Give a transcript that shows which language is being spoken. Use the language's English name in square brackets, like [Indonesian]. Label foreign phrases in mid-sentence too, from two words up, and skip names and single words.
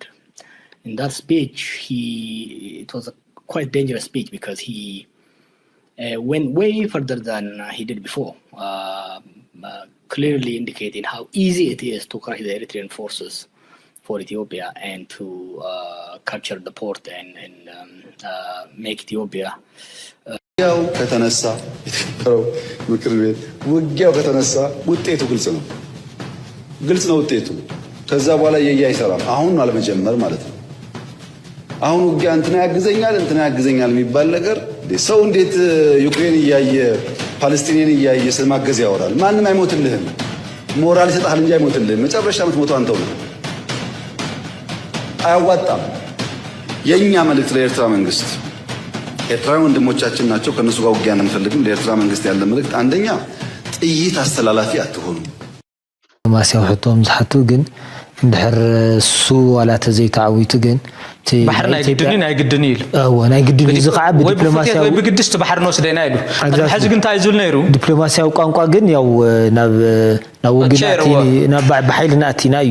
[English] In that speech, it was a quite dangerous speech because he went way further than he did before, clearly indicating how easy it is to crush the Eritrean forces for Ethiopia and to capture the port and make Ethiopia. [Amharic] ውጊያው ከተነሳ የተከበረው ምክር ቤት ውጊያው ከተነሳ ውጤቱ ግልጽ ነው ውጤቱ። ከዛ በኋላ አይሰራም። አሁን አለመጀመር ማለት ነው። አሁን ውጊያ እንትና ያግዘኛል የሚባል ነገር ሰው እንዴት ዩክሬን እያየ ፓለስቲንን እያየ ስለማገዝ ያወራል? ማንም አይሞትልህም። ሞራል ይሰጣል እንጂ አይሞትልህም። መጨረሻ የምትሞተው አንተው ነው። አያዋጣም። የኛ መልእክት ለኤርትራ መንግስት፣ ኤርትራውያን ወንድሞቻችን ናቸው፣ ከነሱ ጋር ውጊያ አንፈልግም። ለኤርትራ መንግስት ያለ መልእክት አንደኛ ጥይት አስተላላፊ አትሆኑ። [Tigrinya] ማስያው ሕቶም ዝሓቱ ግን እንድሕር እሱ ዋላ ተዘይተዓዊቱ ግን ባሕርና ይግድኒ ኢሉ ናይ ግድኒ እዚ ከዓ ብዲፕሎማሲያዊ ወይ ብግድስቲ ባሕር ንወስደና ኢሉ ሕዚ ግን እንታይ ዝብል ነይሩ ዲፕሎማሲያዊ ቋንቋ ግን ያው ናብ ወግናቲ ናብ ብሓይልና ኣቲና እዩ